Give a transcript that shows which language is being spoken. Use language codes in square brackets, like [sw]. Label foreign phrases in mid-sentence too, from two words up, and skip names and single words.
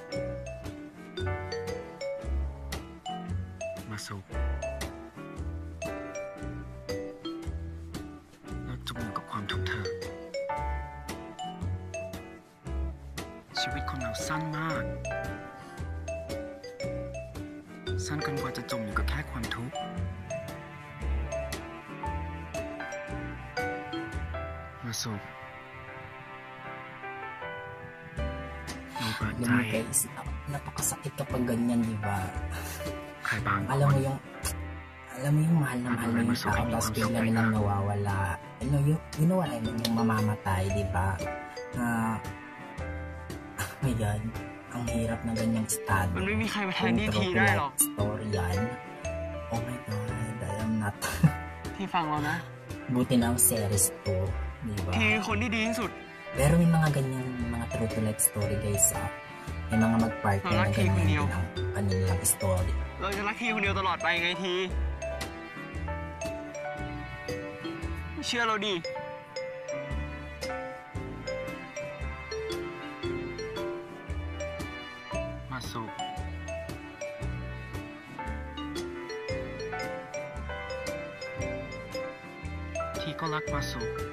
[th] มาสุจมอยู่กับความทุกข์เธอชีวิตคนเราสั้นมากสั้นเกินกว่าจะจมอยู่กับแค่ความทุกข์มาสุ [tl] Alam mo guys, napakasakit kapag ganyan, di ba? Alam mo yung mahal na mahal mo yung tao tapos bigla nilang nawawala. [en] You know what I mean? [tl] Yung mamamatay, di ba? [en] Oh my God, [tl] ang hirap na ganyang estado. [th] มันไม่มีใครมาแทนที่ทีได้หรอก [en] story yan. Oh my God, I am not. [th] ที่ฟังเรานะ [tl] Buti na ang series to, di ba? [th] ทีคนที่ดีที่สุด [tl] Pero may mga ganyang mga [en] true to life story [tl] guys. may mga mag-partner na ganyan din ang kanilang story. [th] เราจะรักทีคนเดียวตลอดไปไงทีเชื่อเราดิมาสุทีก็รักมาสุ